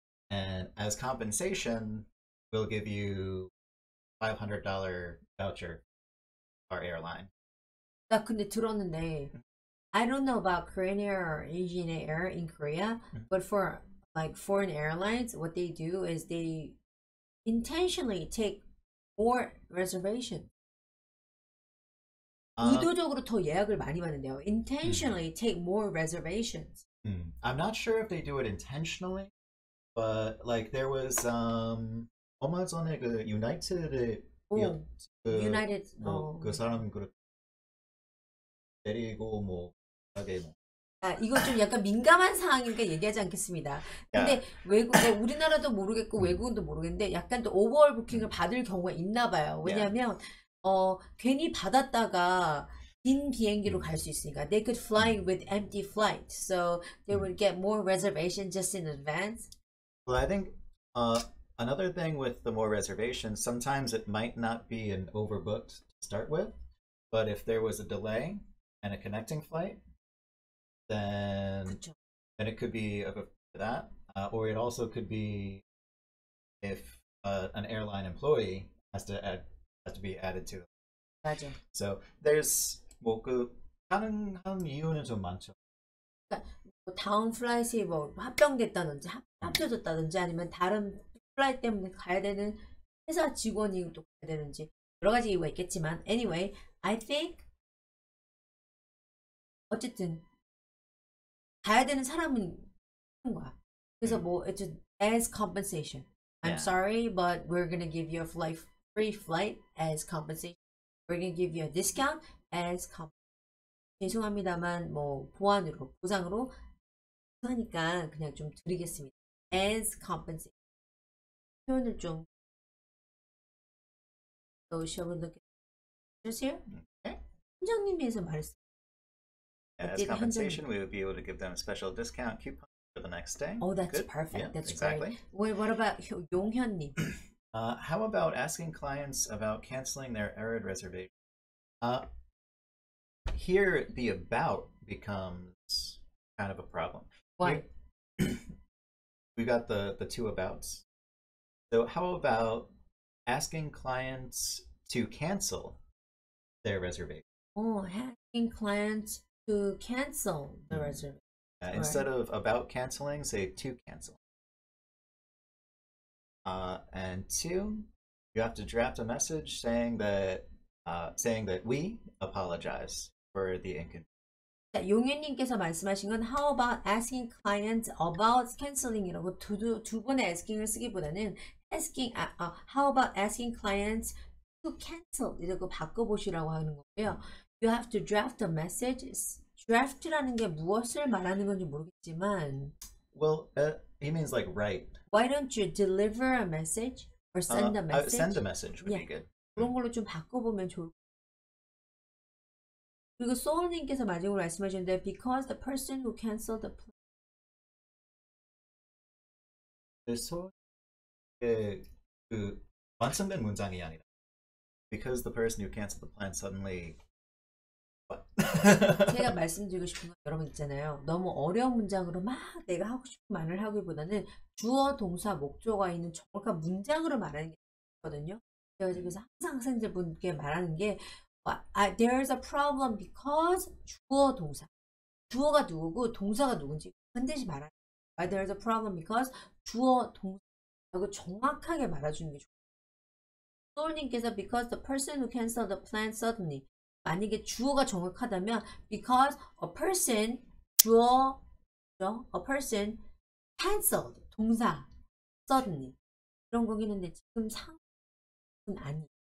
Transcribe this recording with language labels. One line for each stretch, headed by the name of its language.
English: And as compensation, we'll give you $500 voucher for our airline.
Korean: 나 근데 들었는데
English: I don't know about Korean Air or Asian Air in Korea, but for like foreign airlines, what they do is they intentionally take more reservation.
Korean: 의도적으로 더 예약을 많이 받는데요.
English: Intentionally take more reservations. I'm not sure if they do it intentionally, but like there was
Korean: 얼마 전에 그 유나이티드
English: United
Korean: 그 사람 그렇게 데리고 뭐 하게 뭐. 이거 좀 약간 민감한 상황이니까 얘기하지 않겠습니다. 근데 외국 우리나라도 모르겠고 외국은도 모르겠는데 약간 또 오버월 부킹을 받을 경우가 있나 봐요. 왜냐하면 괜히 받았다가 빈 비행기로 갈 수 있으니까
English: they could fly with empty flight, so they would get more reservation just in advance. Well, I think another thing with the more reservations, sometimes it might not be an overbooked to start with, but if there was a delay and a connecting flight, then it could be for that, or it also could be if an airline employee has to be added to it.
Korean: 맞아.
English: So there's
Korean: 뭐 그 가능한 이유는 좀 많죠. 그러니까 뭐 다운 플라이트에 뭐 합병됐다든지 합쳐졌다든지 아니면 다른 플라이트 때문에 가야 되는 회사 직원이 또 가야 되는지 여러 가지 이유가 있겠지만
English: anyway, I think
Korean: 어쨌든 가야 되는 사람은 하는 거야. 그래서 뭐
English: as compensation. I'm sorry, but we're gonna give you a free flight as compensation. We're gonna give you a discount as compensation.
Korean: 죄송합니다만 뭐 보완으로 보상으로 하니까 그냥 좀 드리겠습니다.
English: As compensation.
Korean: 표현을 좀 넣으셔보도록 해주세요. 팀장님께서 말했어요.
English: As compensation, we would be able to give them a special discount coupon for the next day. Oh, that's Good. perfect. Yeah, That's exactly. great. What about 용현님? How about asking clients about canceling their error reservation? Here, the about becomes kind of a problem. Why? We got the two abouts. So how about asking clients to cancel their reservation? Oh, asking clients to cancel the reservation. Instead of about canceling, say to cancel. And two, you have to draft a message saying that we apologize for the inconvenience.
Korean: 자, 용현님께서 말씀하신 건
English: how about asking clients about canceling
Korean: 이라고 두 번의 asking을 쓰기보다는
English: asking, how about asking clients to cancel?
Korean: 이렇게 바꿔보시라고 하는 거고요.
English: You have to draft a message.
Korean: draft라는 게 무엇을 말하는 건지 모르겠지만
English: Well, he means like write. Why don't you deliver a message or send a message? Send a message would be good.
Korean: 그런 걸로 좀 바꿔보면 좋을 것 같아요. 그리고 소울님께서 마지막으로 말씀하셨는데
English: because the person who canceled the plan.
Korean: 그 완성된 문장이 아니라
English: because the person who canceled the plan suddenly. What?
Korean: 제가 말씀드리고 싶은 건 여러분 있잖아요. 너무 어려운 문장으로 막 내가 하고 싶은 말을 하기보다는 주어, 동사, 목조가 있는 정확한 문장으로 말하는 게 있거든요. 그래서 항상 학생들분께 말하는 게
English: there's a problem because
Korean: 주어, 동사. 주어가 누구고 동사가 누군지 반드시 말하는 거예요.
English: There's a problem because
Korean: 주어, 동사하고 정확하게 말해주는 게 좋아요.
English: 소울님께서 because the person who canceled the plan suddenly.
Korean: 만약에 주어가 정확하다면
English: because a person, 주어, a person canceled, 동사, suddenly.
Korean: 그런 거기는데 지금 상은 아니에요.